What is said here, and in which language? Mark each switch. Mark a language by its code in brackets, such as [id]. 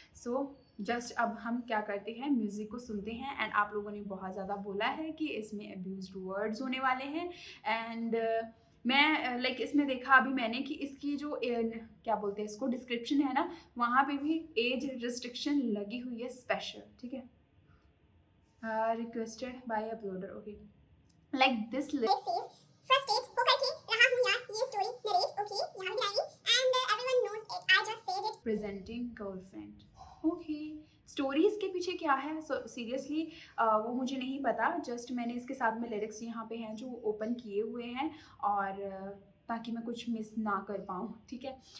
[hi] So just अब हम क्या करते हैं, म्यूज़िक को सुनते हैं। एंड आप लोगों ने बहुत ज़्यादा बोला है कि इसमें अब्यूज्ड वर्ड्स होने वाले हैं एंड मैं लाइक इसमें देखा अभी मैंने कि इसकी जो क्या बोलते हैं इसको डिस्क्रिप्शन है ना, वहाँ पे भी एज रिस्ट्रिक्शन लगी हुई है स्पेशल, ठीक है। [en] Requested by uploader, okay, like this [hi] Frustrate होकर के रहा हूँ यार ये स्टोरी नरेट, ओके यहाँ भी आएगी [en] And everyone knows it, I just said it. presenting girlfriend, okay, [hi] story इसके पीछे क्या है सीरियसली वो मुझे नहीं पता, जस्ट मैंने इसके साथ में लिरिक्स यहाँ पे हैं जो ओपन किए हुए हैं और ताकि मैं कुछ मिस ना कर पाऊँ, ठीक है।